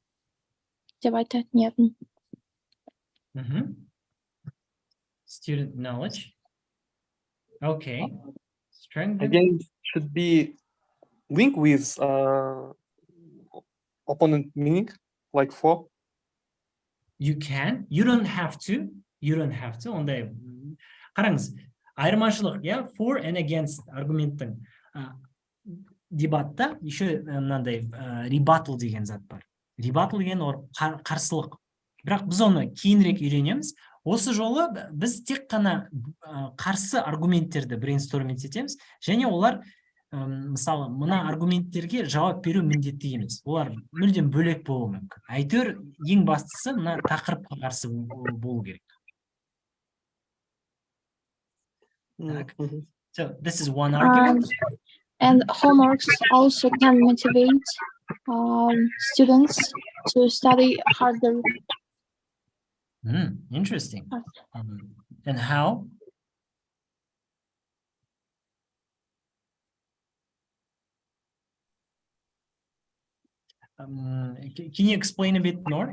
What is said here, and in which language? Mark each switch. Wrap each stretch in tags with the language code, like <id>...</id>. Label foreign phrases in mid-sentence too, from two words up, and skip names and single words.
<en>Student knowledge. Okay. Strengthen. Again, should be linked with opponent meaning, like for. You can. You don't have to.</en> <kk>Ондай. Қараңыз. Айырмашылық,</kk> <en>for and against</en> <kk>аргументтің дебатта еще мынандай rebuttal деген зат бар. Rebuttal деген қарсылық. Бірақ біз оны кейінірек үйренеміз. Осы жолы біз тек қана қарсы аргументтерді брейнсторминг етеміз, және олар мысалы мына аргументтерге жауап беру міндетті емес, олар мүлдем бөлек болуы мүмкін. Әйтеуір ең бастысы мына тақырыпқа қарсы болу керек.</kk> <ru>Так.</ru> <en>So this is one argument. And homeworks also can motivate students to study harder. Interesting. And how? Can you explain a bit more?</en>